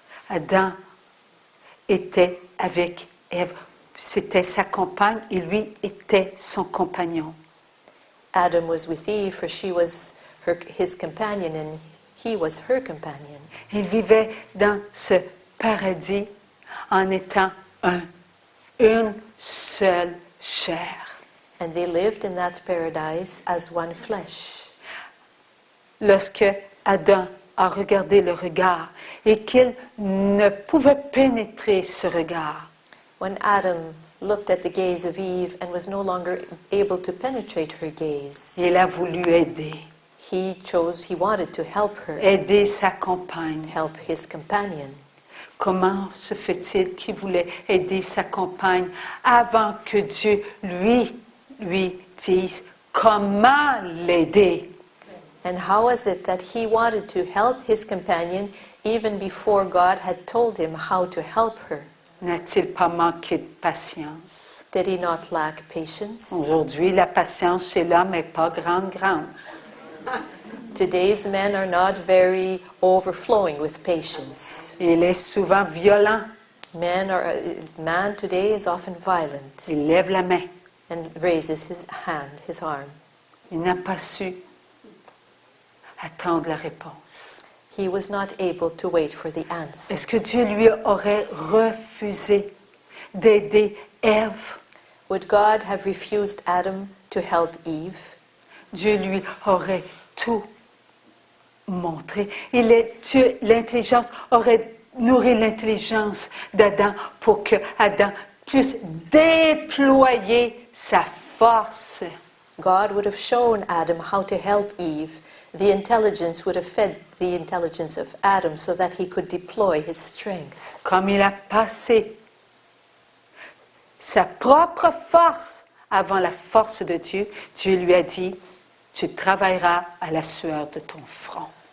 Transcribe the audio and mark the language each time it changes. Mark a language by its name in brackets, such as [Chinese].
[French] Adam était avec Ève. C'était sa compagne et lui était son compagnon. [English] Adam was with Eve, for she was his companion and he was her companion. [French] Ils vivaient dans ce paradis en étant une seule chair. [English] And they lived in that paradise as one flesh. [French] Lorsque Adam a regardé le regard et qu'il ne pouvait pénétrer ce regard, [English] When Adam looked at the gaze of Eve and was no longer able to penetrate her gaze, [French] il a voulu aider, [English] he wanted to help her, [French] aider sa compagne. [English] help his companion. [French] comment se fait-il qu'il voulait aider sa compagne avant que Dieu lui dise comment l'aider? [English] And how is it that he wanted to help his companion even before God had told him how to help her? [French] N'a-t-il pas manqué de patience? [English] Did he not lack patience? [French] Aujourd'hui, la patience chez l'homme n'est pas grande. [English] Today's men are not very overflowing with patience. [French] Il est souvent violent. [English] Man today is often violent [French] Il lève la main. [English] and raises his hand, his arm. [French] Il n'a pas su attendre la réponse. [English] He was not able to wait for the answer. [French] Est-ce que Dieu lui aurait refusé d'aider Ève? [English] Would God have refused Adam to help Eve? [French] Dieu lui aurait tout montré. L'intelligence aurait nourri l'intelligence d'Adam pour que Adam puisse déployer sa force. [English] God would have shown Adam how to help Eve. The intelligence would have fed the intelligence of Adam so that he could deploy his strength. [French] Comme il a passé sa propre force avant la force de Dieu, Dieu lui a dit, tu travailleras à la sueur de ton front.